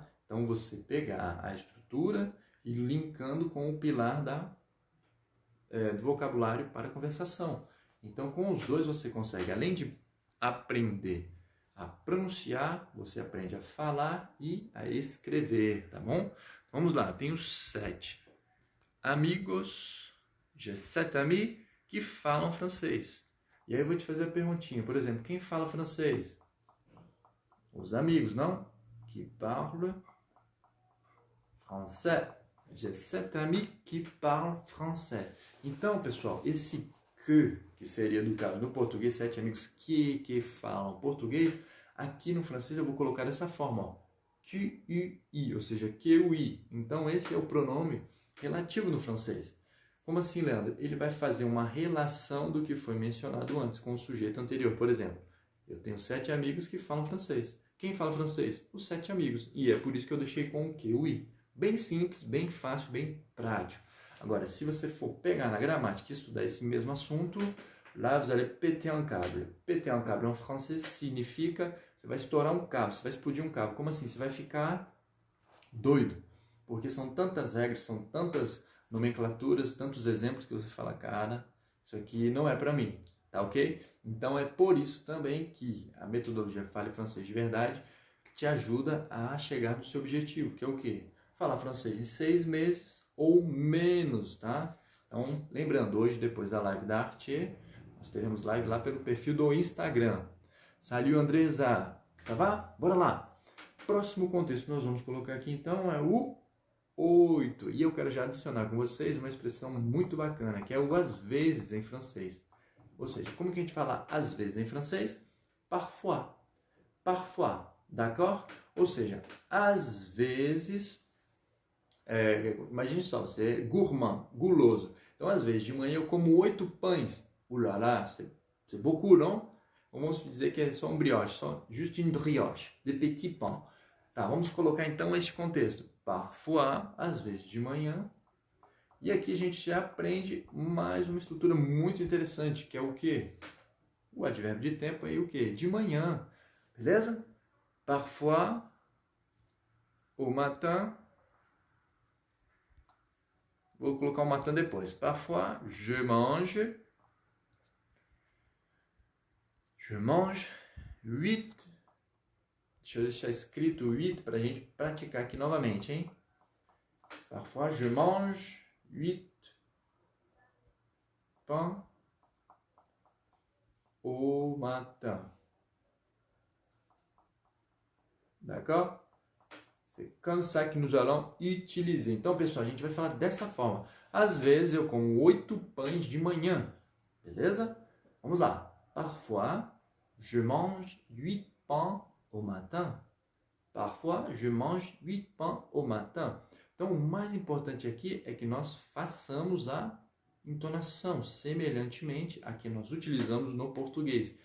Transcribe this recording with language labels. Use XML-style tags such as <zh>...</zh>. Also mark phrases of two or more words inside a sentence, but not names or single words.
<pt>Então, você pegar a estrutura e linkando com o pilar do vocabulário para conversação. Então, com os dois você consegue, além de aprender a pronunciar, você aprende a falar e a escrever, tá bom? Vamos lá, tenho 7 amigos,</pt> <fr>j'ai 7 amis</fr> <pt>que falam francês. E aí eu vou te fazer a perguntinha, por exemplo, quem fala francês? Os amigos, não?</pt> <fr>Qui parlent français. J'ai 7 amis qui parlent français.</fr> <pt>Então, pessoal, esse que seria educado no português, 7 amigos que falam português, aqui no francês eu vou colocar dessa forma, ó. QUI, ou seja, QUI. Então, esse é o pronome relativo no francês. Como assim, Leandro? Ele vai fazer uma relação do que foi mencionado antes com o sujeito anterior. Por exemplo, eu tenho 7 amigos que falam francês. Quem fala francês? Os 7 amigos. E é por isso que eu deixei com o QI. Bem simples, bem fácil, bem prático. Agora, se você for pegar na gramática e estudar esse mesmo assunto, lá</pt> <fr>vous allez péter un câble. Péter un câble</fr> <pt>em francês significa você vai estourar um cabo, você vai explodir um cabo. Como assim? Você vai ficar doido. Porque são tantas regras, são tantas nomenclaturas, tantos exemplos que você fala, cara, isso aqui não é para mim, tá ok? Então é por isso também que a metodologia Fale Francês de Verdade te ajuda a chegar no seu objetivo, que é o quê? Falar francês em 6 meses ou menos, tá? Então, lembrando, hoje, depois da live da Arte, nós teremos live lá pelo perfil do Instagram.</pt> <fr>Salut Andresa, ça va?</fr> <pt>Bora lá! Próximo contexto que nós vamos colocar aqui, então, é o 8. E eu quero já adicionar com vocês uma expressão muito bacana, que é o às vezes em francês. Ou seja, como que a gente fala às vezes em francês?</pt> <fr>Parfois. Parfois, d'accord?</fr> <pt>Ou seja, às vezes, imagine só, você é gourmand, guloso. Então, às vezes, de manhã eu como 8 pães.</pt> <fr>Oulala, c'est beaucoup,</fr> <pt>não? Vamos dizer que é só um brioche, só</pt> <fr>juste une brioche, de petits pains.</fr> <pt>Tá, vamos colocar então este contexto. Parfois, às vezes de manhã. E aqui a gente já aprende mais uma estrutura muito interessante, que é o quê? O advérbio de tempo aí, o quê? De manhã, beleza?</pt> <fr>Parfois, au matin.</fr> <pt>Vou colocar o matin depois.</pt> <fr>Parfois, je mange 8.</fr> <pt>Deixa eu deixar escrito 8 para a gente praticar aqui novamente, hein?</pt> <fr>Parfois, je mange 8 pains au matin. D'accord? C'est comme ça que nous allons utiliser.</fr> <pt>Então, pessoal, a gente vai falar dessa forma. Às vezes, eu como 8 pães de manhã. Beleza? Vamos lá.</pt> <fr>Parfois, je mange 8 pains au matin. Parfois, je mange 8 pains au matin.</fr> <pt>Então, o mais importante aqui é que nós façamos a entonação semelhantemente a que nós utilizamos no português.</pt>